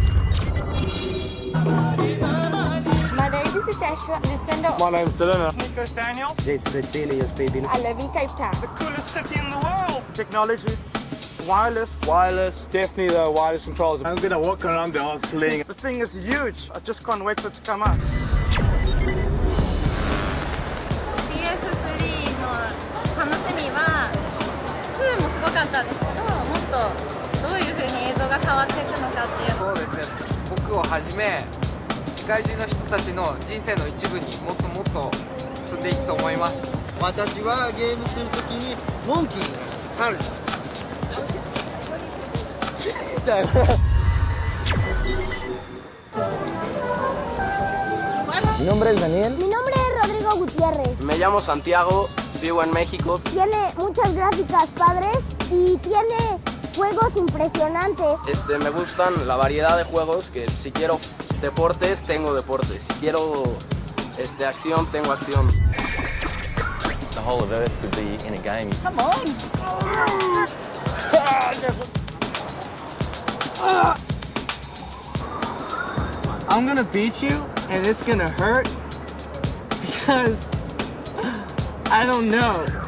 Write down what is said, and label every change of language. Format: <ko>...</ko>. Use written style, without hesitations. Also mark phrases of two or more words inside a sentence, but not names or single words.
<en>My name is Natasha Lucinda. My name's Delena. Nikos Daniels. Jason Virginia speaking. I live in Cape Town. The coolest city in the world. Technology. Wireless. Definitely the wireless controls. I'm gonna walk around the house playing. The thing is huge. I just can't wait for it to come out.</en> <ja>PS3 の楽しみは2もすごかったんですけど、もっとどういう風に映像が変わっていくのかっていうの。そうですね。僕をはじめ世界中の人たちの人生の一部にもっともっと進んでいくと思います。私はゲームするときにモンキー、猿。だよ。</ja> <es>Mi nombre es Daniel. Mi nombre es Rodrigo Gutiérrez. Me llamo Santiago, vivo en México. Tiene muchas gráficas padres y tiene juegos impresionantes. Me gustan la variedad de juegos, que si quiero deportes, tengo deportes. Si quiero acción, tengo acción.</es> <en>The whole of Earth could be in a game. Come on! I'm gonna beat you, and it's gonna hurt because I don't know.</en>